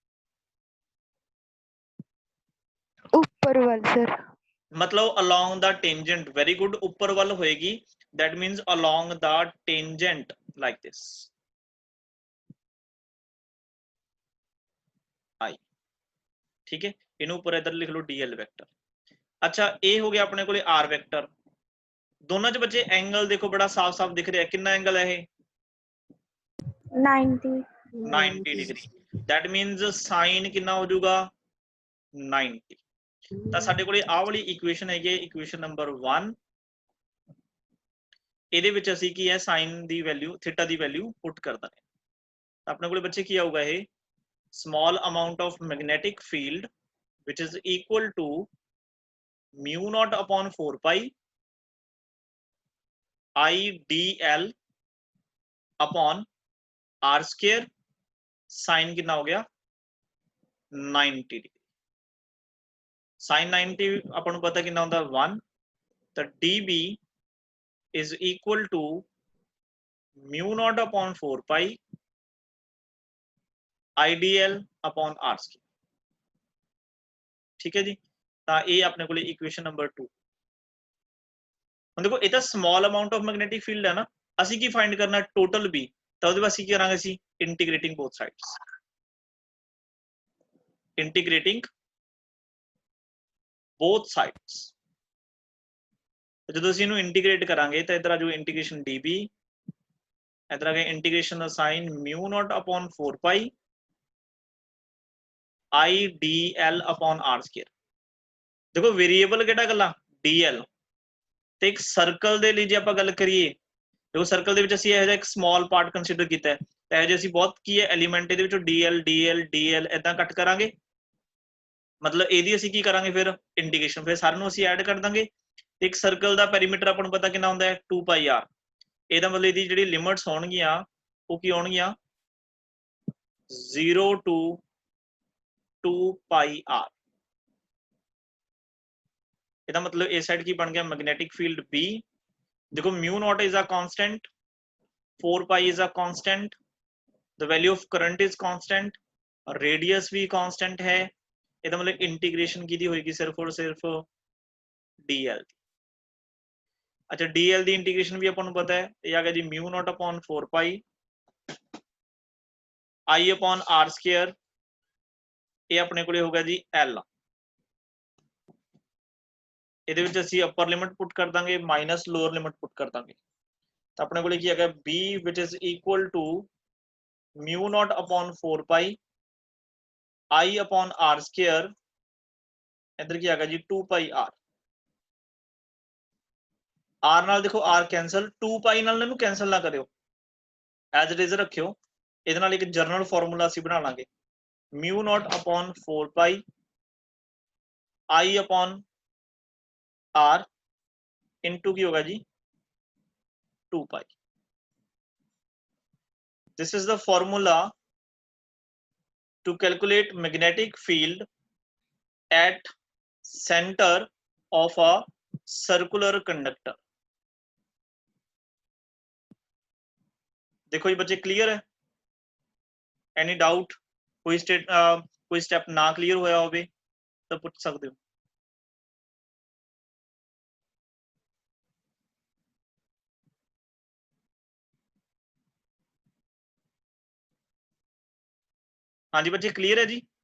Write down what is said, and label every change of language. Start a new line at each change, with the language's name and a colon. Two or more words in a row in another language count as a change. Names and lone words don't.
Punjabi: ਉੱਪਰ ਵੱਲ ਸਰ।
English: ਮਤਲਬ along the tangent, very good,
Punjabi: ਉੱਪਰ ਵੱਲ ਹੋਏਗੀ।
English: that means along the tangent like this I,
Hindi: ठीक है।
Punjabi: ਇਹਨੂੰ ਉੱਪਰ ਇਧਰ ਲਿਖ ਲਓ dl ਵੈਕਟਰ। ਅੱਛਾ ਇਹ ਹੋ ਗਿਆ ਆਪਣੇ ਕੋਲੇ r ਵੈਕਟਰ। ਦੋਨਾਂ ਚ ਬੱਚੇ ਐਂਗਲ ਦੇਖੋ ਬੜਾ ਸਾਫ਼-ਸਾਫ਼ ਦਿਖ ਰਿਹਾ, ਕਿੰਨਾ ਐਂਗਲ ਹੈ ਇਹ 90 ਡਿਗਰੀ।
English: that means sin
Punjabi: ਕਿੰਨਾ ਹੋ ਜਾਊਗਾ 90। ਤਾਂ ਸਾਡੇ ਕੋਲੇ ਆਹ ਵਾਲੀ ਇਕੁਏਸ਼ਨ ਹੈਗੀ, ਇਕੁਏਸ਼ਨ ਨੰਬਰ 1। ਇਹਦੇ ਵਿੱਚ ਅਸੀਂ ਕੀ ਹੈ ਸਾਈਨ ਦੀ ਵੈਲਿਊ, ਥੀਟਾ ਦੀ ਵੈਲਿਊ ਪੁੱਟ ਕਰ ਦਾਂਗੇ। ਤਾਂ ਆਪਣੇ ਕੋਲੇ ਬੱਚੇ ਕੀ ਆਊਗਾ ਇਹ
English: small amount of magnetic field which is equal to mu naught upon 4 pi IDL upon r square sin
Hindi: कितना हो गया 90 डिग्री।
English: sin 90
Hindi: अपन पता कितना होता है
English: 1, तो dB is equal to mu naught upon 4 pi IDL upon r square,
Hindi: ठीक है जी।
Punjabi: ਤਾਂ ਇਹ ਆਪਣੇ ਕੋਲੇ ਇਕੁਏਸ਼ਨ ਨੰਬਰ 2। ਹੁਣ ਦੇਖੋ ਇਹ ਤਾਂ
English: small amount of magnetic field
Punjabi: ਹੈ ਨਾ, ਅਸੀਂ ਕੀ ਫਾਈਂਡ ਕਰਨਾ ਟੋਟਲ b, ਤਾਂ ਉਹਦੇ ਵਾਸਤੇ ਕੀ ਕਰਾਂਗੇ ਅਸੀਂ
English: integrating both sides, integrating both sides.
Punjabi: ਜਦੋਂ ਅਸੀਂ ਇਹਨੂੰ ਇੰਟੀਗ੍ਰੇਟ ਕਰਾਂਗੇ ਤਾਂ ਇਧਰ ਆ ਜਾਊ ਇੰਟੀਗ੍ਰੇਸ਼ਨ db, ਇਧਰ ਆ ਗਿਆ ਇੰਟੀਗ੍ਰੇਸ਼ਨ ਦਾ ਸਾਈਨ
English: mu naught upon 4 pi I dl upon r square।
Punjabi: ਦੇਖੋ ਵੇਰੀਏਬਲ ਕਿਹੜਾ ਗੱਲਾਂ dl, ਤੇ ਇੱਕ ਸਰਕਲ ਦੇ ਲਈ ਜੇ ਆਪਾਂ ਗੱਲ ਕਰੀਏ, ਦੇਖੋ ਸਰਕਲ ਦੇ ਵਿੱਚ ਅਸੀਂ ਇਹੋ ਜਿਹਾ ਇੱਕ ਸਮਾਲ ਪਾਰਟ ਕੰਸੀਡਰ ਕੀਤਾ ਹੈ, ਤਾਂ ਇਹੋ ਜਿਹੇ ਅਸੀਂ ਬਹੁਤ ਕੀ ਹੈ ਐਲੀਮੈਂਟ ਇਹਦੇ ਵਿੱਚੋਂ dl dl dl ਇਦਾਂ ਕੱਟ ਕਰਾਂਗੇ, ਮਤਲਬ ਇਹਦੀ ਅਸੀਂ ਕੀ ਕਰਾਂਗੇ ਫਿਰ ਇੰਟੀਗ੍ਰੇਸ਼ਨ, ਫਿਰ ਸਾਰਿਆਂ ਨੂੰ ਅਸੀਂ ਐਡ ਕਰ ਦਾਂਗੇ। ਤੇ ਇੱਕ ਸਰਕਲ ਦਾ ਪੈਰੀਮੀਟਰ ਆਪਾਂ ਨੂੰ ਪਤਾ ਕਿੰਨਾ ਹੁੰਦਾ ਹੈ 2 pi r, ਇਹਦਾ ਮਤਲਬ ਇਹਦੀ ਜਿਹੜੀ ਲਿਮਿਟਸ ਹੋਣਗੀਆਂ ਉਹ ਕੀ ਹੋਣਗੀਆਂ 0 to 2 pi r। ਇਹਦਾ ਮਤਲਬ ਇਸ ਸਾਈਡ ਕੀ ਬਣ ਗਿਆ
English: magnetic field
Punjabi: B।
English: ਦੇਖੋ mu naught is a constant, 4 pi is a constant, the value of current is constant, radius
Hindi: भी constant है,
Punjabi: ਇਹਦਾ ਮਤਲਬ ਇੰਟੀਗ੍ਰੇਸ਼ਨ ਕਿਹਦੀ ਹੋਏਗੀ ਸਿਰਫ ਔਰ ਸਿਰਫ dl। ਅੱਛਾ dl ਦੀ ਇੰਟੀਗ੍ਰੇਸ਼ਨ ਵੀ ਆਪਾਂ ਨੂੰ ਪਤਾ ਹੈ, ਇਹ ਆ ਗਿਆ ਜੀ
English: mu naught upon 4 pi I upon r square,
Punjabi: ਇਹ ਆਪਣੇ ਕੋਲੇ ਹੋਗਾ ਜੀ l। ਇਹਦੇ ਵਿੱਚ ਅਸੀਂ
English: upper limit
Punjabi: ਪੁੱਟ ਕਰ ਦਾਂਗੇ
English: minus lower limit
Punjabi: ਪੁੱਟ ਕਰ ਦਾਂਗੇ, ਤਾਂ ਆਪਣੇ ਕੋਲੇ ਕੀ ਹੈਗਾ
English: b which is equal to mu naught upon 4 pi I upon r square,
Punjabi: ਇੱਧਰ ਕੀ ਹੈਗਾ ਜੀ 2 pi r। r ਨਾਲ ਦੇਖੋ r ਕੈਂਸਲ, 2 pi ਨਾਲ ਇਹਨੂੰ ਕੈਂਸਲ ਨਾ ਕਰਿਓ,
English: as it is
Punjabi: ਰੱਖਿਓ। ਇਹਦੇ ਨਾਲ ਇੱਕ
English: general formula
Punjabi: ਅਸੀਂ ਬਣਾ ਲਾਂਗੇ
English: mu naught upon 4 pi I upon r into
Punjabi: ਕੀ ਹੋਗਾ ਜੀ 2 pi।
English: This is the formula to calculate magnetic field at center of a circular conductor।
Hindi: देखो ये बच्चे क्लियर है,
English: any doubt,
Hindi: कोई स्टेप ना क्लियर होया होवे तो पूछ सकते हो। हाँ जी बच्चे क्लियर है जी।